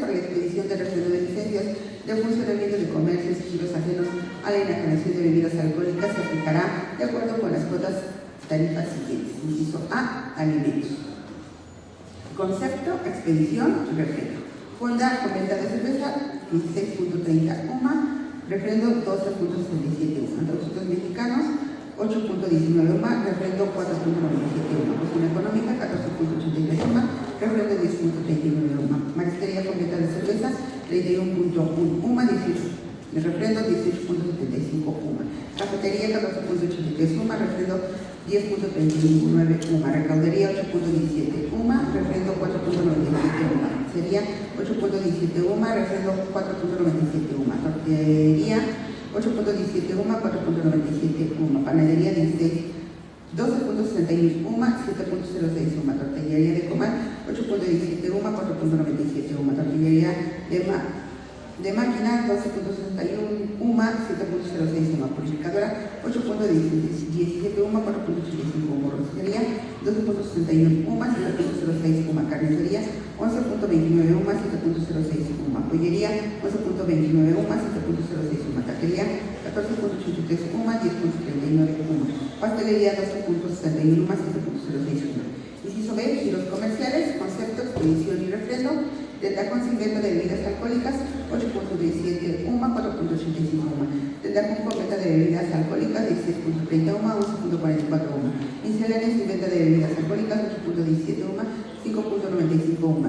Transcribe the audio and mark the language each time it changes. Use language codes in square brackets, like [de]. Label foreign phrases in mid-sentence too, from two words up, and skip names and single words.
[es] Para la expedición de refrendo de licencias de funcionamiento de comercios y giros ajenos a la enajenación de bebidas alcohólicas se aplicará de acuerdo con las cuotas tarifas siguientes. Inciso A, alimentos. Concepto, expedición, refrendo. Fonda con venta de cerveza, 16.30 UMA, refrendo 12.67 UMA. Productos mexicanos, 8.19 UMA, refrendo 4.97 UMA. Cocina económica, 14.83 UMA, refrendo 10.39 UMA. Marisquería con venta de cerveza, 31.1 UMA, refrendo 18.75 UMA. Cafetería, 14.83 UMA, refrendo 10.39 UMA. Recaudería, 8.17 UMA, refrendo 4.97 UMA. Sería 8.17 UMA, refrendo 4.97 UMA. Tortillería, 8.17 UMA, 4.97 UMA. Panadería, 12.61 UMA, 7.06 UMA. Tortillería de comal, 8.17 UMA, 4.97 UMA. Tortillería de máquina, 12.61 UMA, 7.06 UMA. Purificadora, 8.17 UMA, 4.85 UMA. Rosticería, 12.61 UMA, 7.06 UMA. Carnicería, 11.29 UMA, 7.06 UMA. Pollería, 11.29 UMA, 7.06 UMA. Taquería, 14.83 UMA, 10.39 UMA. Pastelería, 12.61 UMA, 7.06 UMA. Inciso B, giros comerciales, concepto, expedición y refrendo. Tendrá sin venta de bebidas alcohólicas, 8.17 UMA, 4.85 UMA. Tendrá con venta de bebidas alcohólicas, 16.30 UMA, 11.44 UMA. Miscelánea sin venta de bebidas alcohólicas, 8.17 UMA, 5.95 UMA.